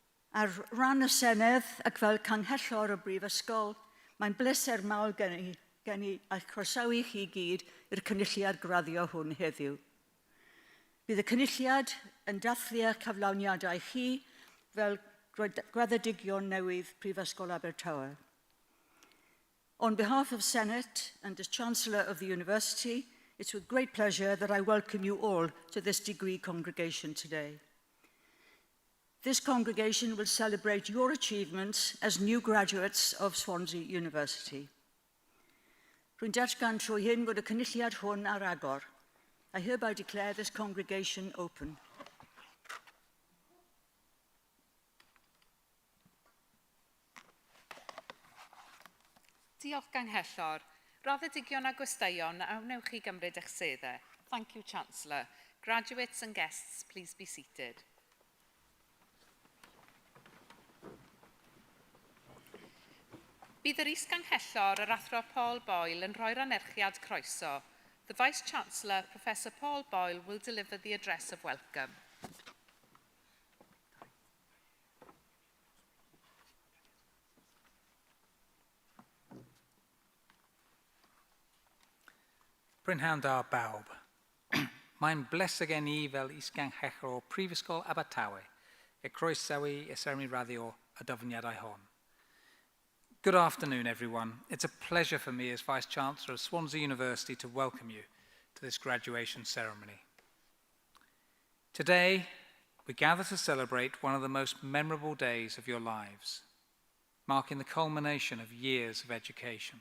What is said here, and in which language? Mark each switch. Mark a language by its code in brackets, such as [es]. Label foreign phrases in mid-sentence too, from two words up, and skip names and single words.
[cy] Ar ran y Senedd ac fel canghellor y Brifysgol, mae'n bleser mawr gen i a chroesawu chi gyd i'r cynulliad graddio hwn heddiw. Bydd y cynulliad yn dathlu'r cyflawniadau chi fel graddedigion newydd Prifysgol Abertawe. [en] On behalf of Senate and as Chancellor of the University, it's with great pleasure that I welcome you all to this degree congregation today. This congregation will celebrate your achievements as new graduates of Swansea University. [cy] Rwy'n datgan trwy hyn bod y cynulliad hwn ar agor. [en] I hereby declare this congregation open. [cy] Diolch Ganghellor. Raddedigion a gwesteion a wnewch chi gymryd eich seddau. [en] Thank you, Chancellor. Graduates and guests, please be seated. [cy] Bydd yr is-ganghellor, yr athro Paul Boyle, yn rhoi'r anerchiad croeso. [en] The Vice-Chancellor, Professor Paul Boyle, will deliver the address of welcome. [cy] Brynhawn da bawb. Mae'n bleseg gen I fel is-ganghellor o Prifysgol Abertawe e croesawu y seremoni raddio y dyfyniadau hon. [en] Good afternoon, everyone. It's a pleasure for me as Vice-Chancellor of Swansea University to welcome you to this graduation ceremony. Today, we gather to celebrate one of the most memorable days of your lives, marking the culmination of years of education.